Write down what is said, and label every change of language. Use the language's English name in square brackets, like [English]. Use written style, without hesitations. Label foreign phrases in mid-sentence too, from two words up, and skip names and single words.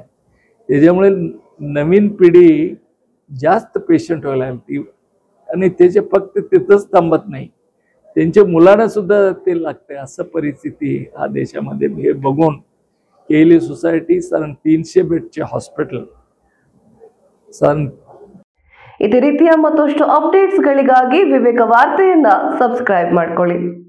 [Marathi] त्याच्यामुळे नवीन पिढी जास्त पेशंट व्हायला लागली आणि त्याचे फक्त तिथंच थांबत नाही, त्यांच्या मुलांना सुद्धा ते लागते. असं परिस्थिती हा देशामध्ये हे बघून केएलई सोसायटी साधारण 300 बेडचे ಹಾಸ್ಪಿಟಲ್ [Kannada] ಇದೇ ರೀತಿಯ ಮತ್ತಷ್ಟು ಅಪ್ಡೇಟ್ಸ್ಗಳಿಗಾಗಿ ವಿವೇಕ ವಾರ್ತೆಯನ್ನ ಸಬ್ಸ್ಕ್ರೈಬ್ ಮಾಡ್ಕೊಳ್ಳಿ.